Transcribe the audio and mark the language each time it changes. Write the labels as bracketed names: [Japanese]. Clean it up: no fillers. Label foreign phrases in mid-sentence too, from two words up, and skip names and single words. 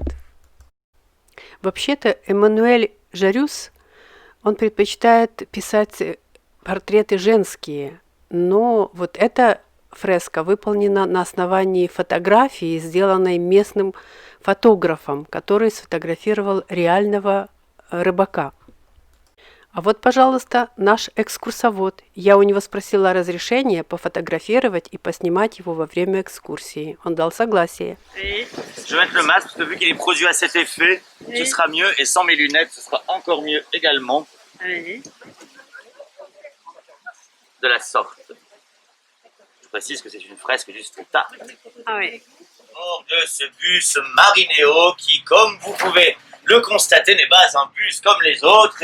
[Russian] Вообще-то Эммануэль Жарюс, он предпочитает писать портреты женские, но вот эта фреска выполнена на основании фотографии, сделанной местным фотографом, который сфотографировал реального рыбака. А вот, пожалуйста, наш экскурсовод. Я у него спросила разрешения пофотографировать и поснимать его во время экскурсии. Он дал согласие. [French] Je vais mettre le masque parce que vu qu'il est produit à cet effet, ce sera mieux et sans mes lunettes, ce sera encore mieux également. De la sorte. Je précise que c'est une fresque du street art. Ah oui. Hors de ce bus Marineo qui, comme vous pouvez le constater, n'est pas un bus comme les autres.